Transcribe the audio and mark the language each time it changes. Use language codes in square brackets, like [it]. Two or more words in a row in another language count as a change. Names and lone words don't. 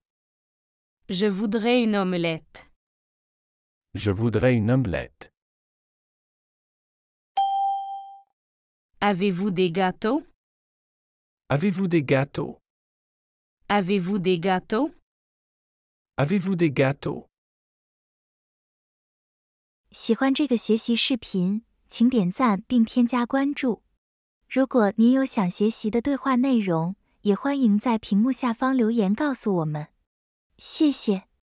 [fr] Je voudrais une omelette. Je voudrais une omelette. Avez-vous des gâteaux? Avez-vous des gâteaux? Avez-vous des gâteaux? Avez-vous des gâteaux? [zh] 喜欢这个学习视频，请点赞并添加关注。如果您有想学习的对话内容，也欢迎在屏幕下方留言告诉我们。谢谢。